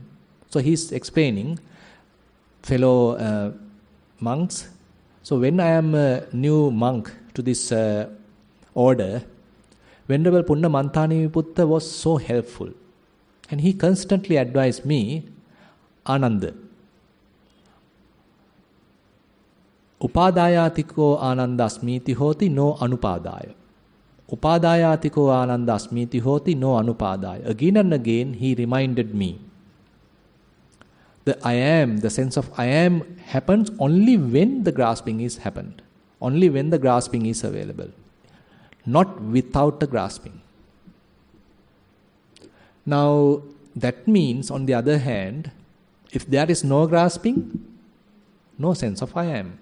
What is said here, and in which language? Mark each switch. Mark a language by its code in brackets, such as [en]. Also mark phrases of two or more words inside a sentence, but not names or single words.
[en] So he's explaining, fellow monks, So when I am a new monk to this order, Venerable Punna Mantani Viputta was so helpful. And he constantly advised me, Ananda. [pi] Upadayatiko ananda asmiti hoti no anupadaya. Upadayatiko ananda asmiti hoti no anupadaya. [en] Again and again he reminded me. The I am, the sense of I am happens only when the grasping is happened. Only when the grasping is available. Not without the grasping. Now, that means, on the other hand, if there is no grasping, no sense of I am.